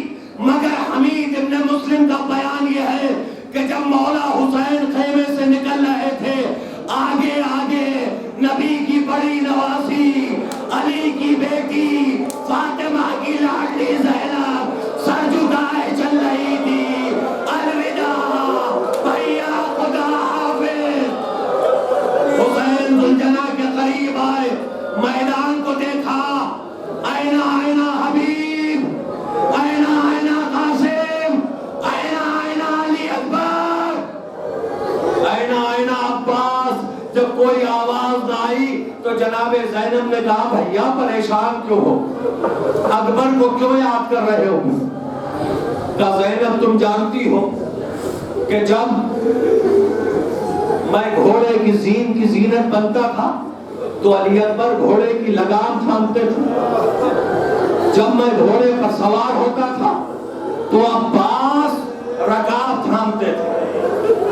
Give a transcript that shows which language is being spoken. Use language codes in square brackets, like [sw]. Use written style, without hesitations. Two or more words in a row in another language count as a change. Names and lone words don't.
[ur] مگر حمید ابن مسلم کا بیان یہ ہے کہ جب مولا حسین خیمے سے نکل رہے تھے، آگے آگے نبی کی بڑی نواسی، علی کی بیٹی فاطمہ کی لاڈلی زینب سر جھکائے چل رہی تھی۔ الوداع بھیا، خدا حافظ۔ حسین ذوالجناح کے قریب آئے، میدان کو دیکھا، [ar] اینا اینا حبیب، اینا اینا قاسم، اینا اینا علی اکبر، اینا اینا عباس۔ [ur] جب کوئی آواز نہ آئی تو جناب زینب نے کہا بھیا پریشان کیوں ہو، اکبر کو کیوں یاد کر رہے ہو؟ کہا زینب تم جانتی ہو کہ جب میں گھوڑے کی زین کی زینت بنتا تھا تو علی اکبر گھوڑے کی لگام تھامتے تھے، جب میں گھوڑے پر سوار ہوتا تھا تو عباس رکاب تھامتے تھے۔